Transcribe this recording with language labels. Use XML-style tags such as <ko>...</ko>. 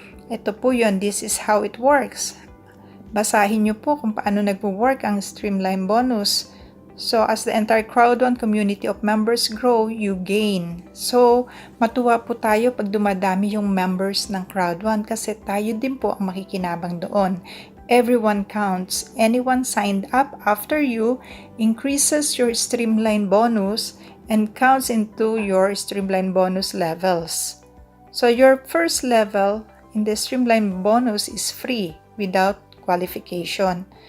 <tl>Ito po yun,</tl> <en>this is how it works.</en> <tl>Basahin nyo po kung paano nagpo-work ang streamline bonus.</tl> <en>So, as the entire Crowd1 community of members grow, you gain.</en> <tl>So, matuwa po tayo pag dumadami yung members ng Crowd1 kasi tayo din po ang makikinabang doon.</tl> <en>Everyone counts. Anyone signed up after you increases your streamline bonus and counts into your streamline bonus levels. So, your first level in the streamline bonus is free without qualification.</en>